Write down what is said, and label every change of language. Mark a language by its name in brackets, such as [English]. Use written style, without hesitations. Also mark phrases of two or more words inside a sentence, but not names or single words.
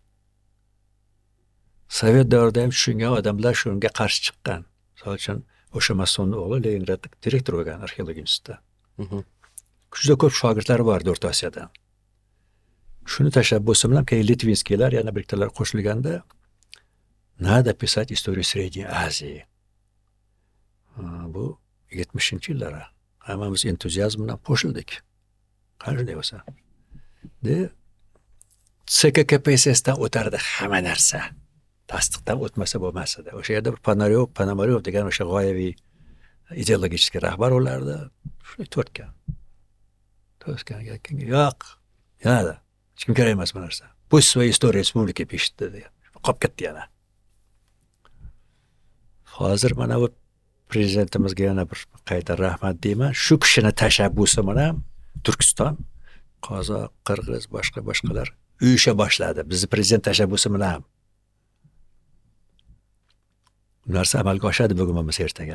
[Uzbek] Sovet davrida ham tushungan odamlar shunga qarshi chiqqan. Misol uchun o'sha Masonning o'g'li Leningradda direktor bo'lgan arxeologiya institutida. Juda ko'p shogirdlari bor O'rta Osiyodan. Shuni tashabbusi bilan keyin Litvinskiylar yana bir ikkitalar qo'shilganda [Russian] надо писать историю Средней Азии. [Uzbek] Bu 70-yillar. Hammamiz entuziazm bilan qo'shildik. Qanday bo'lsa. CKKPSSdan o'tardi hamma narsa. Tasdiqdan o'tmasa bo'lmas edi. O'sha yerda bir Ponomaryov degan o'sha g'oyaviy ideologik rahbar o'lardi. Shunday to'tgan. Yo'q. Yana hech kim kerak emas bu narsa. [Russian] Pусть свою историю республики пишет [Uzbek] dedi. Qolib ketdi yana. Hozir mana bu prezidentimizga yana bir qayta rahmat deyman. Shu kishini tashabbusi bilan Turkiston, Qozoq, Qirg'iz, boshqalar uyusha boshladi. Bizning prezident tashabbusi bilan. Bu narsa amalga oshadi bugun emas ertaga.